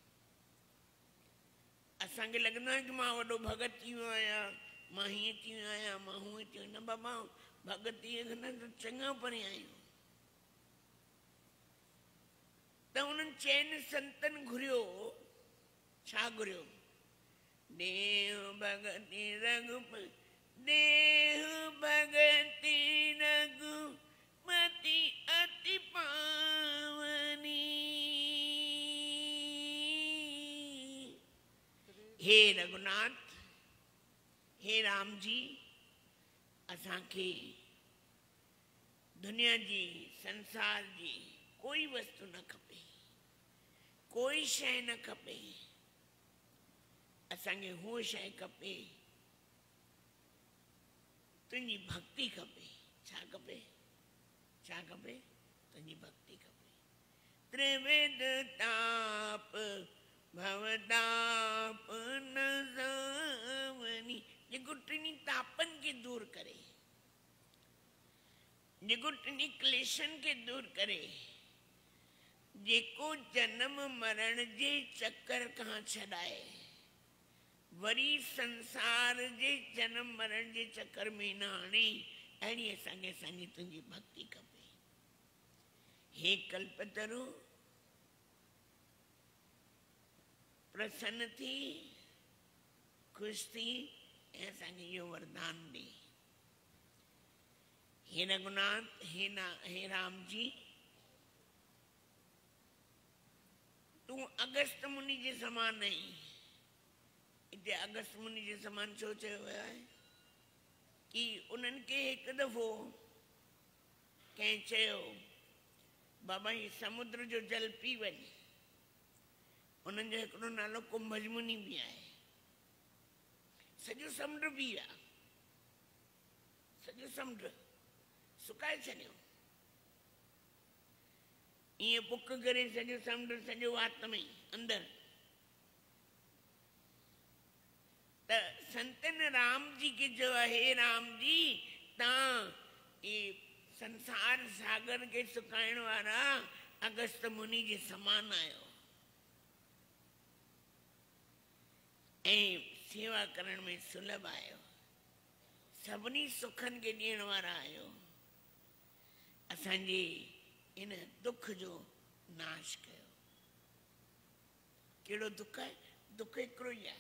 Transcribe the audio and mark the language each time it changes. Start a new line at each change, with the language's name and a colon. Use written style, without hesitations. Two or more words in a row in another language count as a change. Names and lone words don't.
Sindhi: असांखे लॻंदो आहे कि मां वॾो भगत थी वियो आहियां, मां हीअं थी वियो आहियां, मां हूअं थी वियो। न बाबा, भगतीअ खां न चङा परे आहियूं। त उन्हनि चइनि संतनि घुरियो, छा घुरियो?
Awadhi: देह भगति रघुपति, देह भगति रघुपति अति पावनी।
Sindhi: हे रघुनाथ, हे राम जी, असांखे दुनिया जी, संसार जी कोई वस्तु न खपे, कोई शइ न खपे। असांखे हू शइ खपे, तुंहिंजी भक्ति खपे। छा खपे? छा खपे? तुंहिंजी भक्ति खपे।
Awadhi: त्रिविध ताप भवताप न जावनी,
Sindhi: जेको टिनी तापनि खे दूर करे, जेको टिनी क्लेशनि खे दूर करे, जेको जन्म मरण जे चक्कर खां छॾाए, वरी संसार जे जन्म मरण जे चक्कर में न आणे, अहिड़ी असांखे असांजी तुंहिंजी भक्ति खपे। हे कल्पतरु, प्रसन्न थी, ख़ुशि थी ऐं असांखे इहो वरदान ॾे। हे रघुनाथ, हे राम जी, तूं अगस्त मुनि जे समान आहीं। हिते अगस्त मुनि जे समान छो चयो वियो आहे? कि उन्हनि खे हिकु दफ़ो कंहिं चयो, बाबा ही समुद्र जो जल पी वञ। उन्हनि जो हिकिड़ो नालो कुंभज मुनि बि आहे। सॼो समुंड पी विया, सॼो समुंड सुकाए छॾियो। ईअं बुक करे सॼो समुंड सॼो वात में अंदर। त संतन राम जी के जो हे राम जी तव्हां ये संसार सागर के सुकाइण वारा अगस्त मुनि जे समान आयो ऐं सेवा करण में सुलभ आयो, सभिनी सुखन के ॾियण वारा आयो। असांजे इन दुख जो नाश कयो। कहिड़ो दुख आहे? दुख हिकिड़ो ई आहे।